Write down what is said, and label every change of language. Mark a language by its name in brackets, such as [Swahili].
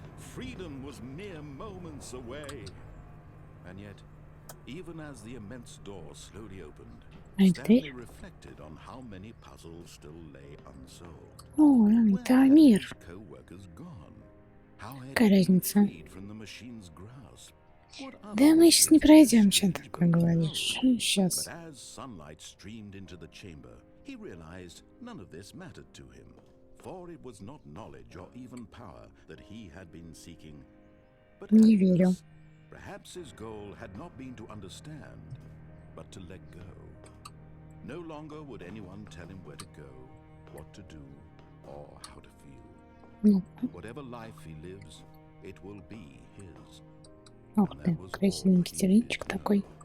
[English] Freedom was mere moments away. And yet, even as the immense door slowly opened, Stanley reflected on how many puzzles still lay unsolved. Where had his co-workers gone? How had he been freed from the machine's grasp? [Russian] Да мы сейчас не пройдем, что такое говоришь. Сейчас. [English] But as sunlight streamed into the chamber, he realized none of this mattered to him, for it was not knowledge or even power that he had been seeking, but [Russian] Не верю. [English] perhaps his goal had not been to understand, but to let go. No longer would anyone tell him where to go, what to do, or how to feel. Whatever life he lives, it will be his. [Russian] Ох ты, красивенький теренчик такой.